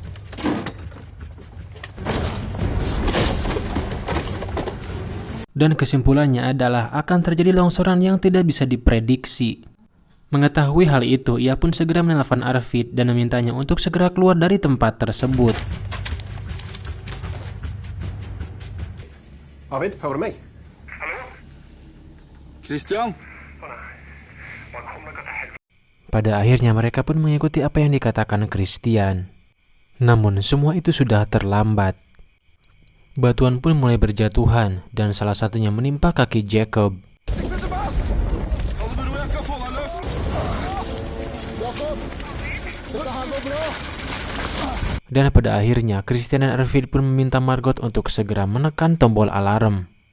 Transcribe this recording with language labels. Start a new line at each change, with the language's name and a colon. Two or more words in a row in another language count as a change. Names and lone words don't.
Indonesian: Dan kesimpulannya adalah akan terjadi longsoran yang tidak bisa diprediksi. Mengetahui hal itu, ia pun segera menelpon Arvid dan memintanya untuk segera keluar dari tempat tersebut.
Swedish: Arvid, hör du mig? Christian?
Indonesian: Pada akhirnya mereka pun mengikuti apa yang dikatakan Christian. Namun semua itu sudah terlambat. Batuan pun mulai berjatuhan dan salah satunya menimpa kaki Jacob. Dan pada akhirnya Christian dan Arvid pun meminta Margot untuk segera menekan tombol alarm.